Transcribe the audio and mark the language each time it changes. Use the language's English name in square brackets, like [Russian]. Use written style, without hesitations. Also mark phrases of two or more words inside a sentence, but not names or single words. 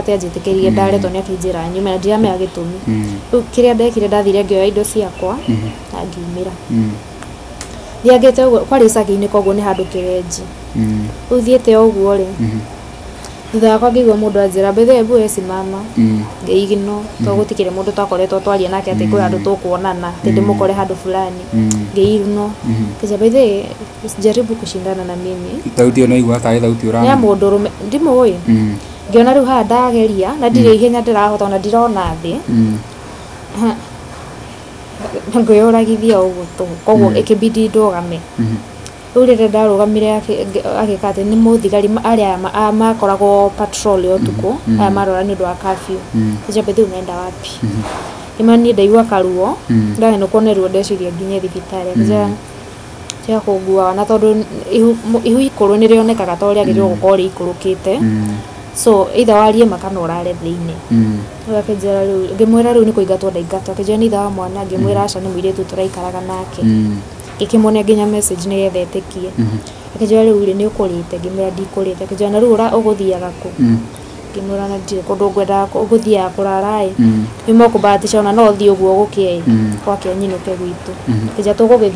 [Kikuyu] atĩ anjĩtĩkĩrie ndare tondũ nĩakĩnjĩra nyume na ndiramenya gĩtũmi rĩu kĩrĩa ndekire ndathire ngĩoya indo ciakwa na ngiumĩra thiangĩte ũguo kwarĩ icagi-inĩ koguo nĩ handũ kĩrenji rĩu thiĩte ũguo rĩ thutha wakwa ngĩigua mũndũ anjĩra bethe [Swahili] ebu simama [Kikuyu] ngĩigino tondũ gũtikĩrĩ mũndũ twakoretwo twaria nake atĩ kwĩ handũ tũkuonana atĩ ndĩmũkore handũ fulani ngĩigino kĩnjĩra bethe [Swahili] usijaribu kushindana na mimi [Kikuyu] thauti ĩyo naigua tarĩ thauti ũrana nĩ mũndũrũme ndimũĩ ngĩona rĩu haha ndageria na ndirĩ ihenya ndĩrahota ona ndirona thĩ ngĩyũragithia ũguo tu koguo ĩkĩbidi ndũgame rĩu rĩrĩa ndarũgamire agĩka atĩ nĩ mũthigari arĩa makoragwo patrol ũtukũ aya marora nĩ ũndũ wa curfew kĩnjĩra bethe [Swahili] unaenda wapi [Kikuyu] imani ndaigua karuo ndahenũkwo nĩ ruo ndeciria nginye thibitarĩ kĩnjĩra cia kũngua na tondũ ihu ikũrũ nĩ rĩonekaga ta ũrĩa agĩrĩirwo gũkorwo rĩikũrũkĩte [English] so either [Kikuyu] warie makana ũrare thĩinĩ akĩnjĩra rĩu ngĩmwĩra rĩu nĩ kũingatwo ndaingatwo akĩnjĩra nĩ ithe wa mwana ngĩmwĩra aca nĩ mũirĩtu tũraikaraga nake ngĩkĩmuonia nginya message nĩgetha etĩkie akĩnjĩra rĩu rĩ nĩ ũkũrĩte ngĩmwĩra ndikũrĩte akĩnjĩra na rĩu ũgũthiaga kũ ngĩmwĩra na ndirĩ kũndũ ngwendaga ũgũthiaga kũrara nyuma kũbahatisha ona no ũthiĩ ũguo gũkĩe gwake nyinũke gwitũ akĩnjĩra tũgũgĩthiĩ